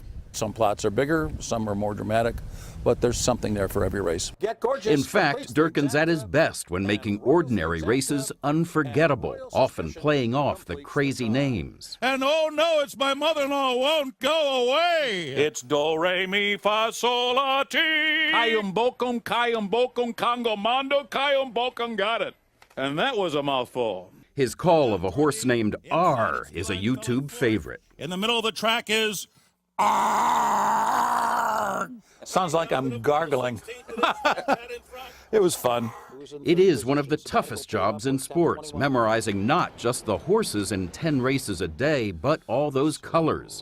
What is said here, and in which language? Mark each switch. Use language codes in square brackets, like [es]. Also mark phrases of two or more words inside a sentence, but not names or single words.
[en] Some plots are bigger, some are more dramatic, but there's something there for every race. Get gorgeous. In fact, Durkin's at his best when making ordinary races unforgettable, often playing off the crazy names. And oh no, it's my mother-in-law won't go away. It's do, re, mi, fa, sol, la, ti. Kayum, bokum, congo, mondo, kayum, bokum, got it. And that was a mouthful. His call of a horse named R is a YouTube favorite. In the middle of the track is R. Sounds like I'm gargling. It was fun. It is one of the toughest jobs in sports, memorizing not just the horses in 10 races a day, but all those colors.